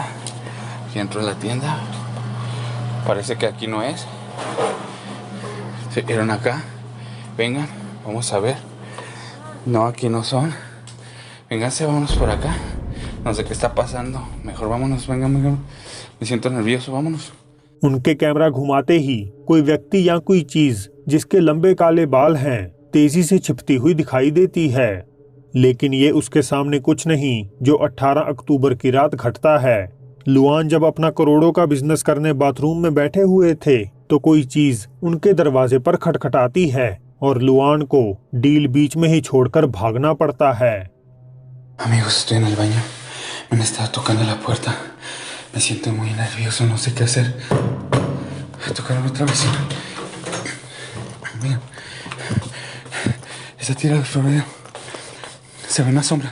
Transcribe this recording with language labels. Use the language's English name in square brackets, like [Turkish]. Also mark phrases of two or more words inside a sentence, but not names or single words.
[Spanish] Aquí entro de la tienda. Parece que aquí no es. ¿Se vieron acá? Vengan, vamos a ver. No, aquí no son. Vénganse, vámonos por acá. No sé qué está pasando. Mejor vámonos, vengan. Me siento nervioso, vámonos. [Hindi] उनके कैमरा घुमाते ही कोई व्यक्ति या कोई चीज जिसके लंबे काले बाल हैं तेजी से छिपती हुई दिखाई देती है। लेकिन ये उसके सामने कुछ नहीं जो 18 अक्टूबर की रात घटता है। लुआन जब अपना करोड़ों का बिजनेस करने बाथरूम में बैठे हुए थे तो कोई चीज उनके दरवाजे पर खटखटाती है और लुआन को डील बीच में ही छोड़कर भागना पड़ता है। [Spanish] Amigos, estoy en el baño. Me han estado tocando la puerta. Me siento muy nervioso, no sé qué hacer. Tocaron otra vez. Mira. Está tirado el florero. Se ve una sombra.